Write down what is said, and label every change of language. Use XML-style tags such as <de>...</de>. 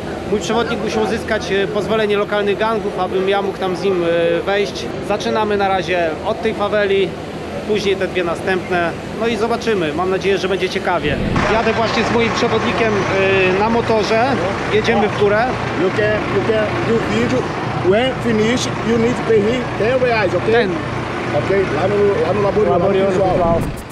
<pl>Mój przewodnik musi uzyskać pozwolenie lokalnych gangów, abym ja mógł tam z nim wejść. Zaczynamy na razie od tej faweli, później te 2 następne. No i zobaczymy. Mam nadzieję, że będzie ciekawie. Jadę właśnie z moim przewodnikiem na motorze. Jedziemy w górę.</pl> <en>You can do video. When finish, you need to pay him 10 reais, okay? 10.</en> <pt>Okay, lá no laboratório visual.</pt>